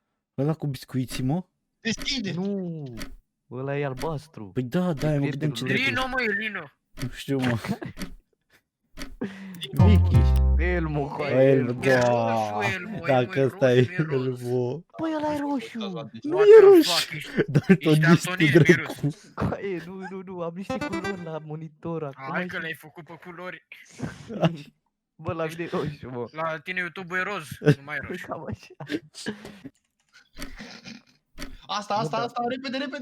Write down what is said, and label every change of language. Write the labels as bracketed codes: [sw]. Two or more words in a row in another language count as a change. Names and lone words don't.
[ro] Ăla cu biscuiții, mă? Deschide! Nu, ăla e albastru. Păi da, da, mă gândeam ce prietenul drept. Lino, mă, e Lino. Nu știu, mă. Vicky. Elmo, coaie. Elmo, E da. roșu, Elmo, Dacă Elmo e ăsta e roșu, nu e roz. Elmo. Băi, ăla e roșu. Nu [en] What [ro] e [en] the [ro] roșu. fuck, ești- Doar tot Ești ești Antonin dracu. Coaie, nu, am niște culori la monitor acum. Hai că le-ai făcut pe culori. Bă, la mine e roșu, mă. La tine YouTube e roz, nu mai e roșu. Cam așa. Asta, repede!